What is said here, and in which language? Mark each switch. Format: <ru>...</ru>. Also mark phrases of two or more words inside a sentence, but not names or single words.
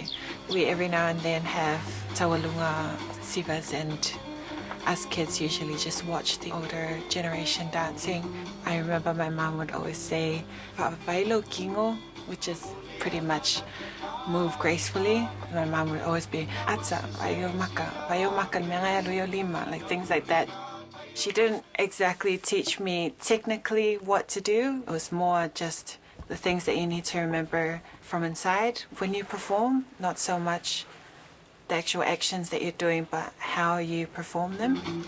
<en>We every now and then have Taualuga, Sivas, and us kids usually just watch the older generation dancing. I remember my mom would always say, "Vaila'au," which is pretty much move gracefully. My mom would always be,</en> <sm>"Atsa, vaiomaka, lima,"</sm> <en>like things like that. She didn't exactly teach me technically what to do. It was more just the things that you need to remember from inside when you perform, not so much the actual actions that you're doing, but how you perform them.</en>